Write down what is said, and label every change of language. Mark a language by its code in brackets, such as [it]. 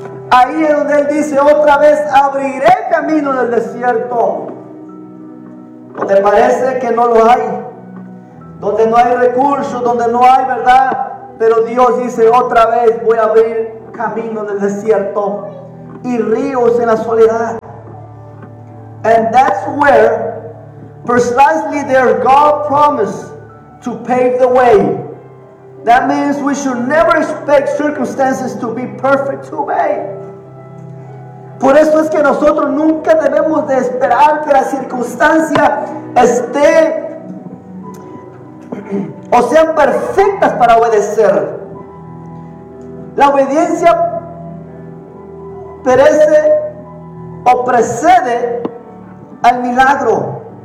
[es] Ahí es donde Él dice, otra vez abriré camino en el desierto. ¿O te parece que no lo hay? Donde no hay recursos, donde no hay verdad. Pero Dios dice, otra vez voy a abrir camino en el desierto y ríos en la soledad. [en] And that's where, precisely there, God promised to pave the way. That means we should never expect circumstances to be perfect to obey. [es] Por eso es que nosotros nunca debemos de esperar que la circunstancia esté o sean perfectas para obedecer. La obediencia perece o precede al milagro.